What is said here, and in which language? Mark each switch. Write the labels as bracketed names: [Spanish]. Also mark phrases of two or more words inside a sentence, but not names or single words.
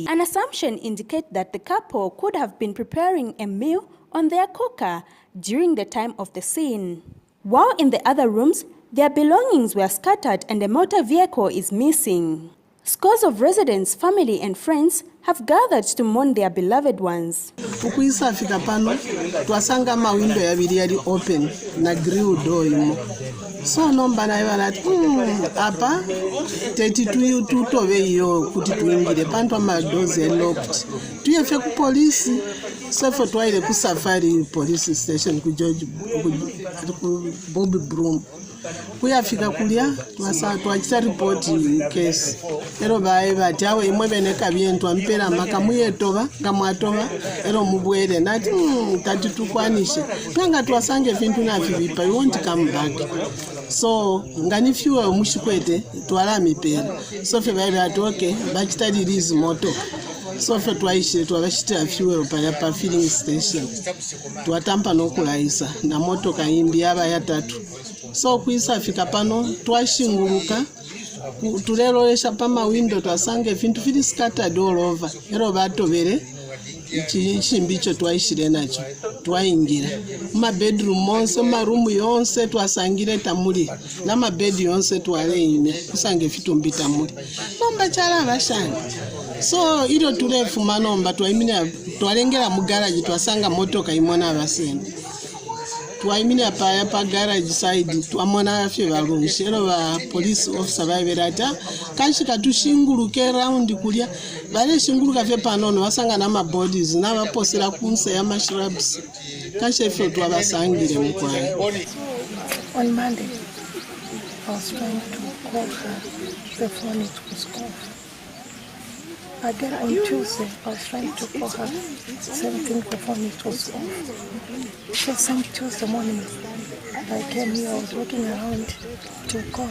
[English] An assumption indicates that the couple could have been preparing a meal on their cooker during the time of the scene. While in the other rooms, their belongings were scattered and a motor vehicle is missing. Scores of residents, family and friends have gathered to mourn their beloved ones. [Bemba] Ukuisafika pano twasanga mawindo yabiri yali open na grill door imo. So nomba na iwanati apa teti tutove iyo kuti tuingire pantwa madoze locked. Tuyefe ku polisi Sefo twaile ku Safari [English] police station [Bemba] ku George ku Bobby Broom. Kuyafika kulya twachita [English] report case [Bemba] ero bae bati awe imwe beneka byentwa mpera maka muyetoba ngamwatoba ero mubwere nati tati tukwanishe nanga twasange vintu navibipa [English] you won't come back [Bemba] so ngani fiwe mushikwete twala mipera so fe bae bati okay bachita release moto so fe twaishe twabashita fiwe pa filling station twatampa nokulaisa na moto kaimbi aba ya tatu so kuisa fika pano twashinguluka tulelolesha pama window twasange vintu vili [English] scattered all over [Bemba] ero batobere chimbicho twaishire nacho twaingira ma bedroom monse ma room yonse twasangire tamuli na ma bed yonse twale ine kusange vitumbi tamuli nomba chala bashanga so ilo tulefu manomba twaimina twalengera mu garage twasanga motoka imona abasene twaimina pa garage side twamona afye balunshero ba [English] police officer [Bemba] baberata kanshika tushinguluke round kulya bale shinguluka fye panono wasanga na ma bodies na baposera kunse ya mashrubs kanshefyo twabasangire mukwaye. [English] On Monday I was trying to call her, the phone it was off. Again on Tuesday, I was trying to call her, same thing, the phone it was off. So same Tuesday morning, I came here, I was walking around to call.